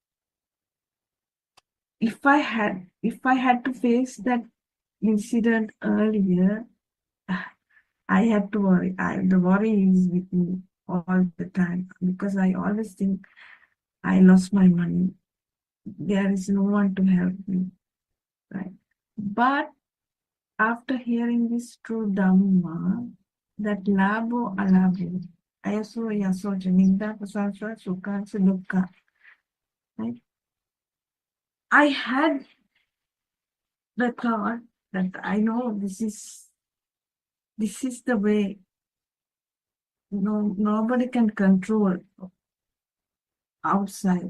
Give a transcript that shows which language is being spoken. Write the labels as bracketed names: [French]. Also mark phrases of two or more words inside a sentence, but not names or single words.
[English] If I had to face that incident earlier, I had to worry. The worry is with me all the time because I always think I lost my money. There is no one to help me, right? But after hearing this true Dhamma, that labo alabo, ayaso yaso janinda pasaswa sukha sedukha, right? I had the thought that I know this is the way. Nobody can control outside.